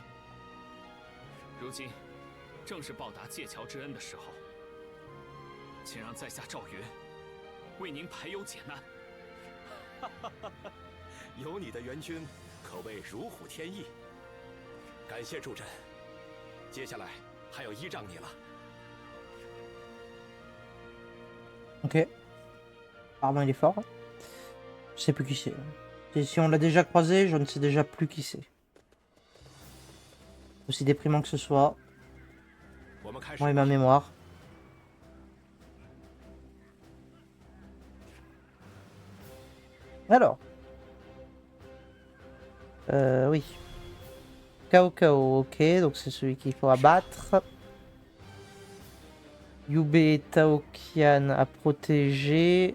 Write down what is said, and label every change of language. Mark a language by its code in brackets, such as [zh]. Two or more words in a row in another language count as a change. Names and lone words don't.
[zh] 如今正是报答界桥之恩的时候，请让在下赵云为您排忧解难。有你的援军，可谓如虎添翼。感谢助阵，接下来还要依仗你了。 [fr] Ok. Apparemment il est fort. Je sais plus qui c'est. Et si on l'a déjà croisé, je ne sais déjà plus qui c'est. Aussi déprimant que ce soit. [zh] 我们开始 [fr] Moi et ma mémoire. Alors. Oui. Kao Kao, ok, donc c'est celui qu'il faut abattre. Yube et Taokian à protéger.